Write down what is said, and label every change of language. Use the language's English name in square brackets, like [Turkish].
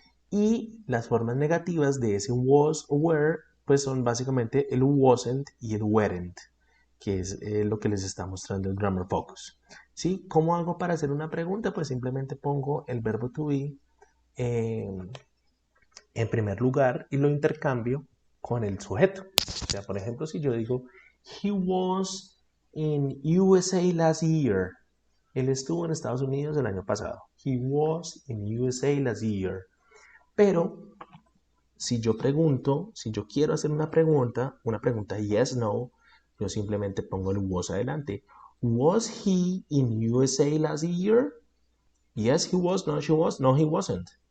[Spanish] Y las formas negativas de ese was o were pues son básicamente el wasn't y el weren't, que es lo que les está mostrando el Grammar Focus. ¿Sí? ¿Cómo hago para hacer una pregunta? Pues simplemente pongo el verbo to be eh, en primer lugar y lo intercambio con el sujeto. O sea, por ejemplo, si yo digo, [English] he was in USA last year. [Spanish] Él estuvo en Estados Unidos el año pasado. [English] He was in USA last year. [Spanish] Pero si yo pregunto, si yo quiero hacer una pregunta yes, no, yo simplemente pongo el was adelante. [English] Was he in USA last year? Yes, he was. No, she was. No, he wasn't.